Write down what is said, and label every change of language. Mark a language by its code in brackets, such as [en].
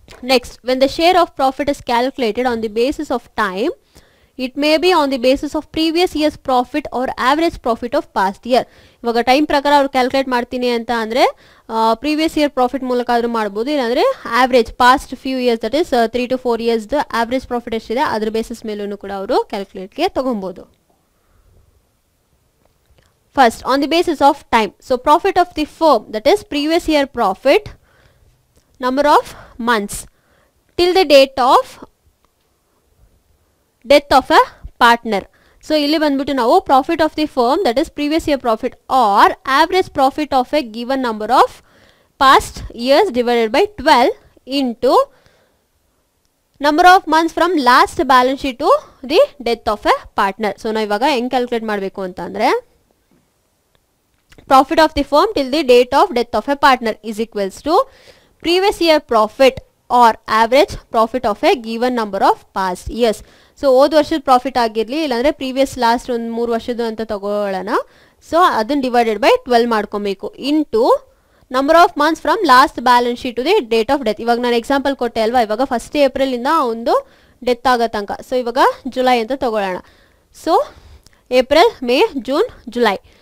[en] Next, when the share of profit is calculated on the basis of time, it may be on the basis of previous year's profit or average profit of past year. [kn] ಇವಾಗ time ಪ್ರಕಾರ ಅವ್ರು calculate ಮಾಡ್ತೀನಿ ಅಂತ ಅಂದರೆ previous year profit ಮೂಲಕ ಆದರೂ ಮಾಡ್ಬೋದು, ಇಲ್ಲಾಂದರೆ average past few years that is 3 to 4 ಇಯರ್ಸ್ದು average profit ಎಷ್ಟಿದೆ ಅದ್ರ ಬೇಸಿಸ್ ಮೇಲೂ ಕೂಡ ಅವರು ಕ್ಯಾಲ್ಕುಲೇಟ್ಗೆ ತೊಗೊಬೋದು. [en] First, on the basis of time. So profit of the firm, that is previous year profit, number of months till the date of death of a partner. So [kn] ಇಲ್ಲಿ ಬಂದ್ಬಿಟ್ಟು ನಾವು [en] profit of the firm, that is previous year profit or average profit of a given number of past years divided by 12 into number of months from last balance sheet to the death of a partner. So [kn] ನಾವು ಇವಾಗ ಹೆಂಗೆ calculate ಮಾಡಬೇಕು ಅಂತ ಅಂದರೆ [en] profit of the firm till the date of death of a partner is equals to previous year profit or average profit of a given number of past years. [kn] So ಹೋದ ವರ್ಷದ profit ಆಗಿರಲಿ ಇಲ್ಲಾಂದರೆ previous last ಒಂದು 3 ವರ್ಷದ್ದು ಅಂತ ತಗೊಳ್ಳೋಣ. So ಅದನ್ನು [en] Divided by 12 ಮಾಡ್ಕೊಬೇಕು into number of months from last balance sheet to the date of death. [kn] ಇವಾಗ ನಾನು ಎಕ್ಸಾಂಪಲ್ ಕೊಟ್ಟೆ ಅಲ್ವಾ, ಇವಾಗ 1st ಏಪ್ರಿಲಿಂದ ಒಂದು ಡೆತ್ ಆಗೋ ತನಕ. ಸೊ ಇವಾಗ ಜುಲೈ ಅಂತ ತಗೊಳ್ಳೋಣ. So April, May, June, July.